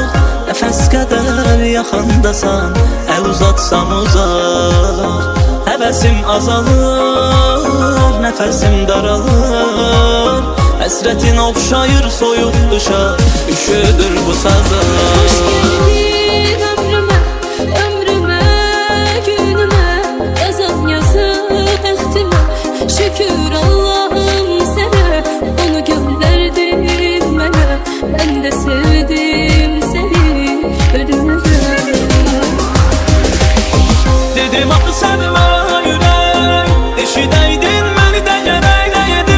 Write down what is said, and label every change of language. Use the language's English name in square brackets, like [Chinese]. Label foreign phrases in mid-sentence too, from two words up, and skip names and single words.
[Azerbaijani] Nəfəs qədər yaxındasan, əl uzatsam uzaq. Həvəsim azalır, nəfəsim daralır. Həsrətin oxşayır soyuq qışa, üşüdür bu sazlar. [Turkish] Hoş geldin ömrüme, ömrüme, günüme. [Azerbaijani] Yazan yazı bəxtimə, şükür Allah'ım sənə. Onu gönderdin mənə, mən də sevdim səni ölümə. Dedim axı sevmə ürək, eşidəydin məni də gərək edim.